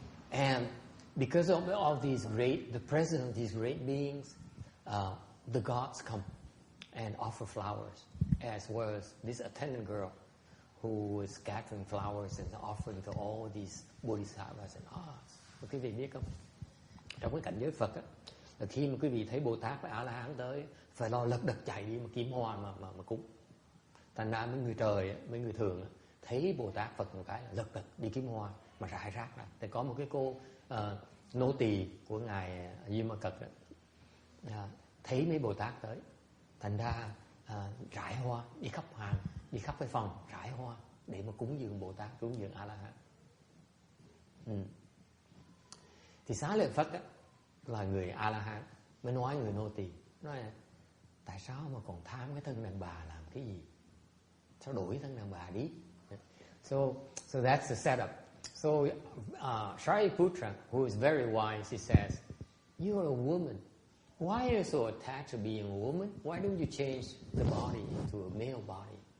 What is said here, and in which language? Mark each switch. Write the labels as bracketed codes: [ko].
[en] And because of all these the presence of these great beings, the gods come and offer flowers, as well as this attendant girl who is scattering flowers and offering to all these bodhisattvas and arhats. [vi] Quý vị biết không? Trong cái cảnh giới Phật á, là khi mà quý vị thấy Bồ Tát và A La Hán tới, phải lo lật đật chạy đi mà kiếm hoa mà cúng. Thành ra mấy người trời, mấy người thường thấy Bồ Tát Phật một cái là lật đật đi kiếm hoa mà rải rác ra. Thì có một cái cô nô tỳ của ngài Duy Ma Cật thấy mấy Bồ Tát tới, thành ra rải hoa đi khắp hàng, đi khắp cái phòng rải hoa để mà cúng dường Bồ Tát, cúng dường A La Hán. Thì Xá Lợi Phất á, là người A La Hán, mới nói người nô tỳ, nói là tại sao mà còn tham cái thân đàn bà làm cái gì? Sao đổi thân đàn bà đi? [en] So that's the setup. So Shariputra, who is very wise, he says, "You are a woman. Why are you so attached to being a woman? Why don't you change the body into a male body?